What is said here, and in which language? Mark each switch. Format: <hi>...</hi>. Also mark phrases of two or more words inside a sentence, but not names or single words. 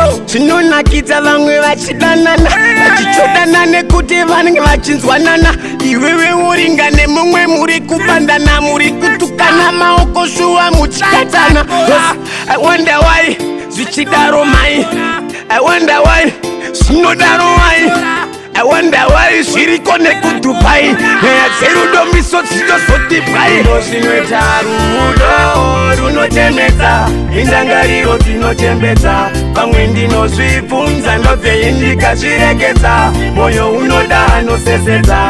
<sn>Zvinonakidza vamwe vachidanana vachichodana nekuti vanenge vachinzwanana. Iwewe uringane mumwe muri kubandana muri kutukana maoko shuwa muchikatana.</sn> <en>I wonder why</en> <sn>zvichidaro mai.</sn> <en>I wonder why zvinodaro why. I wonder why</en> <sn>zviriko nekuDubai. Nyaya dzerudo misodzi dzozoti bwai. Zvinoita rudo runochemedza, indangariro dzinotembedza. Pamwe ndinozvibvunza ndobve ndikazviregedza. Moyo unoda anosesedza.</sn>